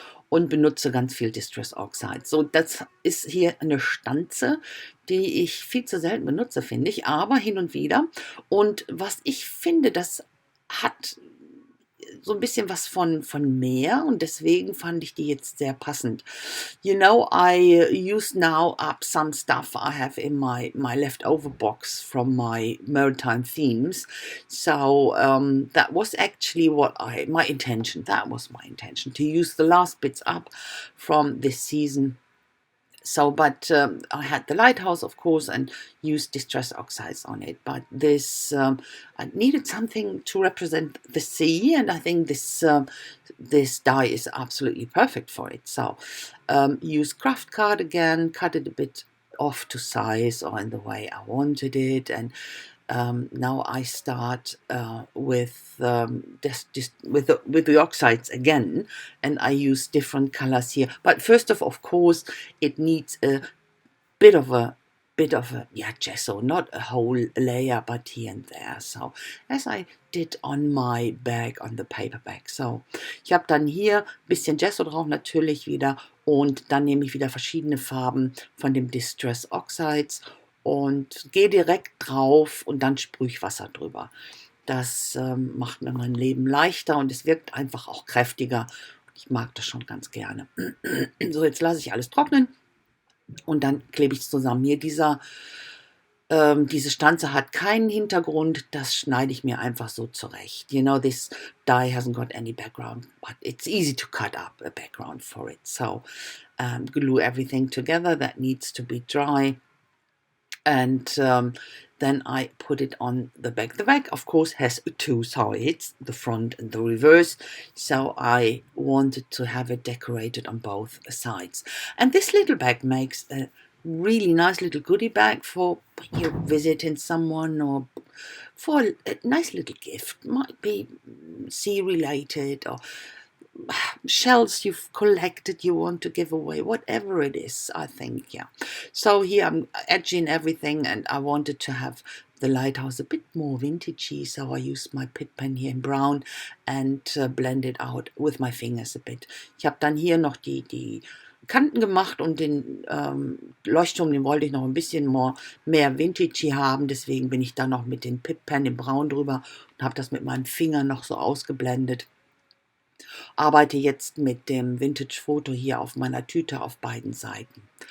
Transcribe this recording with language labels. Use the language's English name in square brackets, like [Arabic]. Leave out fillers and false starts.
[German] Und benutze ganz viel Distress Oxide. So, das ist hier eine Stanze, die ich viel zu selten benutze, finde ich, aber hin und wieder. Und was ich finde, das hat so ein bisschen was von Meer und deswegen fand ich die jetzt sehr passend. [English] You know, I use now up some stuff I have in my leftover box from my maritime themes. So that was actually my intention. That was my intention, to use the last bits up from this season. So, but I had the lighthouse, of course, and used distress oxides on it. But this, I needed something to represent the sea, and I think this dye is absolutely perfect for it. So, use craft card again, cut it a bit off to size or in the way I wanted it, and now I start with the oxides again, and I use different colors here. But first of course, it needs a bit of a gesso, not a whole layer, but here and there. So as I did on my bag, on the paper bag. [German] So ich habe dann hier ein bisschen Gesso drauf natürlich wieder, und dann nehme ich wieder verschiedene Farben von dem Distress Oxides und gehe direkt drauf und dann sprühe ich Wasser drüber. Das macht mir mein Leben leichter und es wirkt einfach auch kräftiger. Ich mag das schon ganz gerne. So, jetzt lasse ich alles trocknen und dann klebe ich es zusammen. Hier diese Stanze hat keinen Hintergrund, das schneide ich mir einfach so zurecht. [English] You know, this die hasn't got any background, but it's easy to cut up a background for it. So glue everything together. That needs to be dry. And then I put it on the back. The back, of course, has two sides, the front and the reverse. So I wanted to have it decorated on both sides. And this little bag makes a really nice little goodie bag for when you're visiting someone, or for a nice little gift. Might be sea related, or shells you've collected you want to give away, whatever it is, I think. Yeah, so here I'm edging everything, and I wanted to have the lighthouse a bit more vintagey, so I used my pit pen here in brown and blend it out with my fingers a bit. [German] Ich habe dann hier noch die Kanten gemacht, und den Leuchtturm, den wollte ich noch ein bisschen mehr vintagey haben, deswegen bin ich dann noch mit dem Pit pen in braun drüber und habe das mit meinem Finger noch so ausgeblendet. Arbeite jetzt mit dem Vintage-Foto hier auf meiner Tüte auf beiden Seiten.